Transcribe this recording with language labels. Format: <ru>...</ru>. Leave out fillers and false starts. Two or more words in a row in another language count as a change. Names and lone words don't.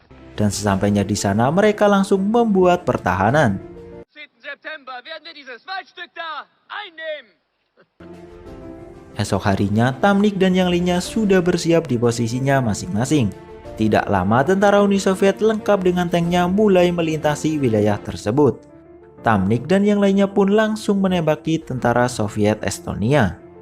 <id>dan sesampainya di sana mereka langsung membuat pertahanan. 10.</id> <de>September werden wir dieses Waldstück da einnehmen.</de> <id>Esok harinya, Tamnik dan yang lainnya sudah bersiap di posisinya masing-masing. Tidak lama, tentara Uni Soviet lengkap dengan tanknya mulai melintasi wilayah tersebut. Tamnik dan yang lainnya pun langsung menembaki tentara Soviet Estonia.</id>